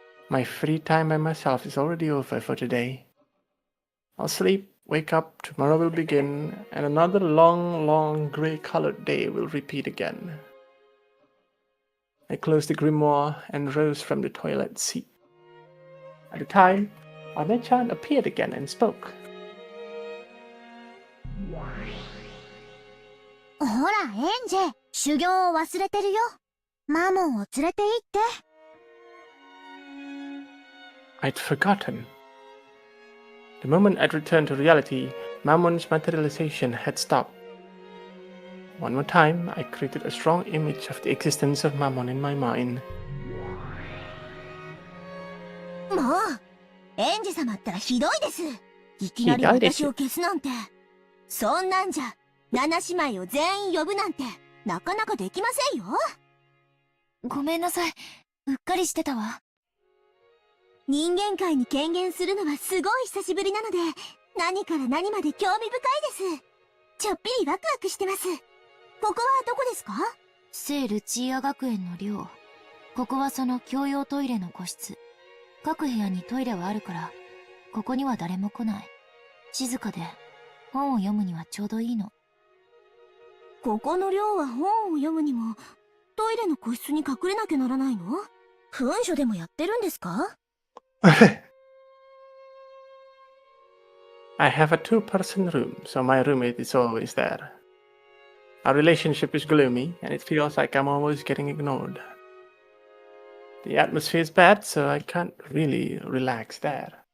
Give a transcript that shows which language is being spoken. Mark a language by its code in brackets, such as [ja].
[en] My free time by myself is already over for today. I'll sleep, wake up, tomorrow will begin, and another long, long grey-colored day will repeat again. I closed the grimoire and rose from the toilet seat. At the time, One-chan appeared again and spoke. [ja] ほら、エンジェ、修行を忘れてるよ。マモンを連れて行って。 [en] I'd forgotten. The moment I'd returned to reality, Mammon's materialization had stopped. One more time, I created a strong image of the existence of Mammon in my mind. [ja] もう、エンジ様ったらひどいです。いきなり私を消すなんて。そんなんじゃ、7姉妹を全員呼ぶなんて、なかなかできませんよ。ごめんなさい。うっかりしてたわ。人間界に権限するのはすごい久しぶりなので、何から何まで興味深いです。ちょっぴりワクワクしてます。ここはどこですか？聖ルチーア学園の寮。ここはその共用トイレの個室。各部屋にトイレはあるから、ここには誰も来ない。静かで、本を読むにはちょうどいいの。ここの寮は本を読むにも、トイレの個室に隠れなきゃならないの？文書でもやってるんですか？ [en] I have a two-person room, so my roommate is always there. Our relationship is gloomy, and it feels like I'm always getting ignored. The atmosphere is bad, so I can't really relax there.